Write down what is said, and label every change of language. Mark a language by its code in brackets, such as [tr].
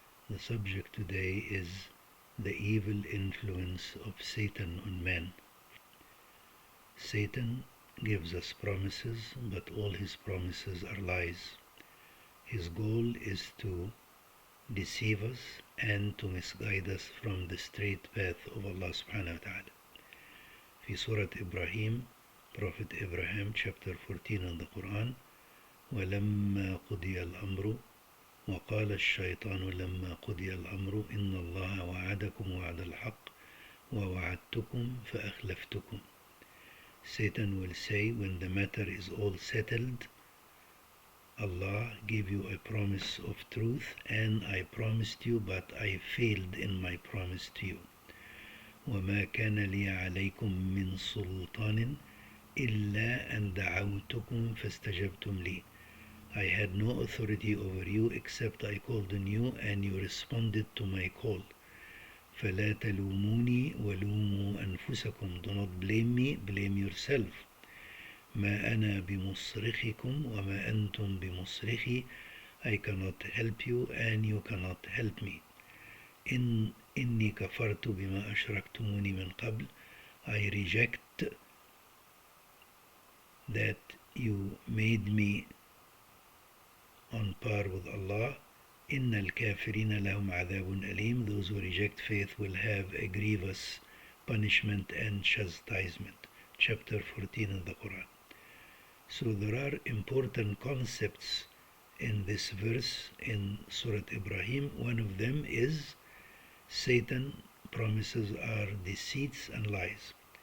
[en] The subject today is the evil influence of Satan on man. Satan gives us promises, but all his promises are lies. His goal is to deceive us and to misguide us from the straight path of Allah subhanahu wa ta'ala. [ar] في سورة إبراهيم, [en] Prophet Abraham, chapter 14 in the Quran, [ar] ولما قضي الأمر وقال الشيطان لما قضي الأمر إن الله وعدكم وعد الحق ووعدتكم فأخلفتكم. [en] Satan will say when the matter is all settled, Allah gave you a promise of truth and I promised you, but I failed in my promise to you. [ar] وما كان لي عليكم من سلطان إلا أن دعوتكم فاستجبتم لي. [en] I had no authority over you except I called on you and you responded to my call. [ar] فلا تلوموني ولوموا أنفسكم. [en] Do not blame me, blame yourself. [ar] ما أنا بمصرخكم وما أنتم بمصرخي. [en] I cannot help you and you cannot help me. [ar] إني كفرت بما أشركتموني من قبل. [en] I reject that you made me on par with Allah. [ar] إن الكافرين لهم عذاب أليم. [en] Those who reject faith will have a grievous punishment and chastisement. Chapter 14 in the Quran. So there are important concepts in this verse in Surah Ibrahim. One of them is Satan promises are deceits and lies.